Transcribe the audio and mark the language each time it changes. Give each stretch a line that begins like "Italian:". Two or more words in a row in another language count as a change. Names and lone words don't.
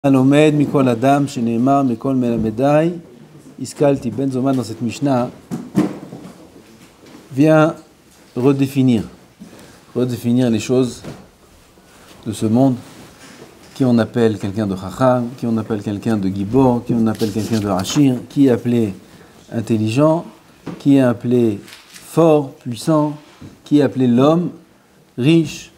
Hebrew: הלומד מכל אדם שנאמר מכל מלמדי השכלתי
French: Ben Zoma dans cette Mishnah vient redéfinir les choses de ce monde, qui on appelle quelqu'un de Chacham, qui on appelle quelqu'un de Gibor, qui on appelle quelqu'un de Hachir, qui est appelé intelligent, qui est appelé fort, puissant, qui est appelé l'homme, riche.